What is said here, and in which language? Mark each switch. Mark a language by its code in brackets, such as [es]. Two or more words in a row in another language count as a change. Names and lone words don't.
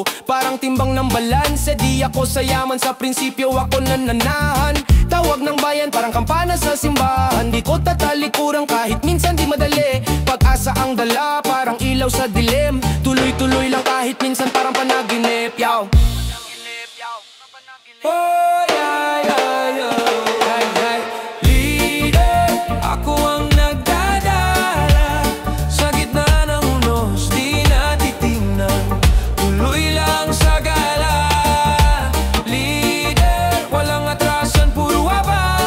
[tl] Parang timbang ng balanse, di ako sa yaman. Sa prinsipyo ako nananahan. Tawag ng bayan, parang kampana sa simbahan. Di ko tatalikuran kahit minsan di madali. Pag-asa ang dala, parang ilaw sa dilim. Tuloy-tuloy lang kahit minsan parang panaginip. Yow. [en] Oh, yeah, yeah, yeah. [tl] Ako ang nagdadala sa gitna ng unos, di natitingnan. Tuloy lang sa gala. Leader, walang atrasan, puro abante.